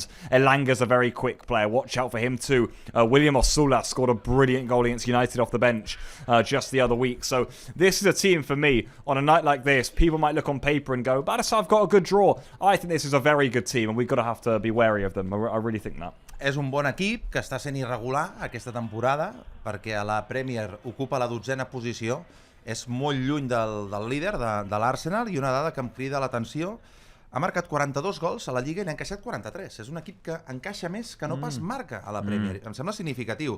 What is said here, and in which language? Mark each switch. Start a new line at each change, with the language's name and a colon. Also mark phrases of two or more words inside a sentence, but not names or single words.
English: Elanga's a very quick player. Watch out for him too. William Osula scored a brilliant goal against United off the bench just the other week. So this is a team for me. On a night like this, people might look on paper and go, Barça have got a good draw. I think this is a very good team and we've got to have to be wary of them. I really think that.
Catalan: És un bon equip que està sent irregular aquesta temporada perquè a la Premier ocupa la 12a posició, és molt lluny del líder, de l'Arsenal, i una dada que em crida l'atenció, ha marcat 42 gols a la Lliga i n'ha encaixat 43. És un equip que encaixa més que no pas marca a la Premier. Em sembla significatiu.